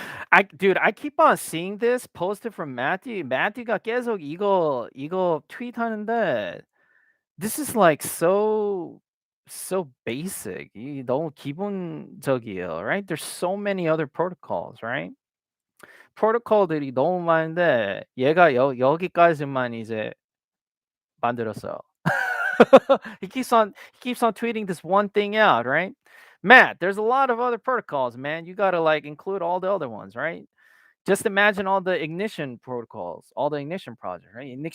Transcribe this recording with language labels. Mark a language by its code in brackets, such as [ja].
[en] I keep on seeing this posted from Matthew. [ko] Matthew가 계속 이거 트윗하는데 [en] this is like so basic. [ko] 이 너무 기본적이에요, right? [en] There's so many other protocols, right? [ko] 프로토콜들이 너무 많은데 얘가 여기까지만 이제 만들었어요. [en] he keeps on tweeting this one thing out, right? Matt, there's a lot of other protocols, man. You gotta like include all the other ones, right? Just imagine all the ignition protocols, all the ignition projects, right?